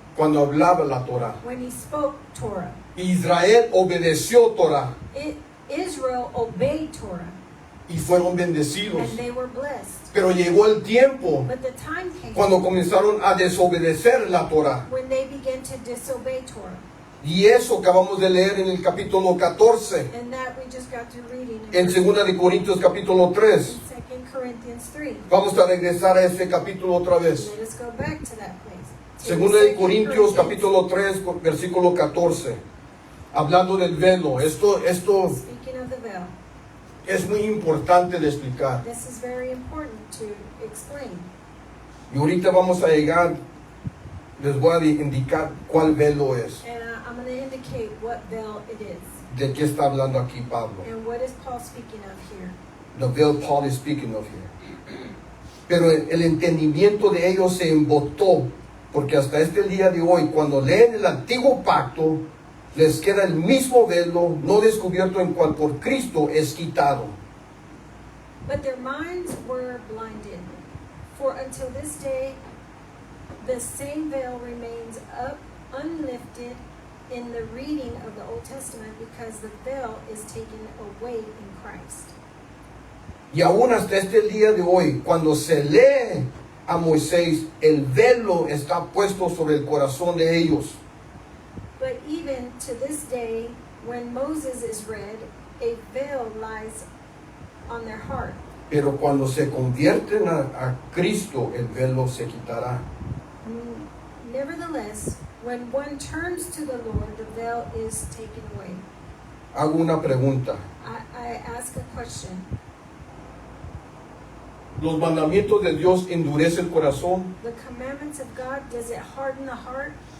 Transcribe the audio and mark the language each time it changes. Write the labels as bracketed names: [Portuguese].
[Spanish] cuando hablaba la Torah. [English] when he spoke Torah. [Spanish] Israel obedeció Torah [English] Israel obeyed Torah, [Spanish] y fueron bendecidos. [English] and they were blessed. [Spanish] Pero llegó el tiempo [English] But the time came [Spanish] cuando comenzaron a desobedecer la Torah. [English] when they began to disobey Torah. [Spanish] Y eso acabamos de leer en el capítulo 14, [English] And that we just got through reading [Spanish] en 2 de Corintios capítulo 3. [English] 2 Corinthians 3. [Spanish] Vamos a regresar a ese capítulo otra vez. [English] Let us go back to that place. [Spanish] 2 de Corintios capítulo 3, versículo 14. Hablando del velo. Esto [English] Speaking of the veil, [Spanish] es muy importante de explicar. [English] this is very important to explain. [Spanish] Y ahorita vamos a llegar, les voy a indicar cuál velo es. [English] And I'm going to indicate what veil it is. [Spanish] ¿De qué está hablando aquí Pablo? [English] And what is Paul speaking of here? The veil Paul is speaking of here. [Spanish] Pero el entendimiento de ellos se embotó, porque hasta este día de hoy, cuando leen el antiguo pacto, les queda el mismo velo no descubierto en cual por Cristo es quitado. [English] But their minds were blinded. For until this day, the same veil remains up, unlifted in the reading of the Old Testament, because the veil is taken away in Christ. [Spanish] Y aún hasta este día de hoy, cuando se lee a Moisés, el velo está puesto sobre el corazón de ellos. [English] But even to this day, when Moses is read, a veil lies on their heart. [Spanish] Pero cuando se convierten a Cristo, el velo se quitará. [English] Nevertheless, when one turns to the Lord, the veil is taken away. [Spanish] Hago una pregunta. [English] I ask a question. [Spanish] ¿Los mandamientos de Dios endurece el corazón? [English] The commandments of God, does it harden the heart?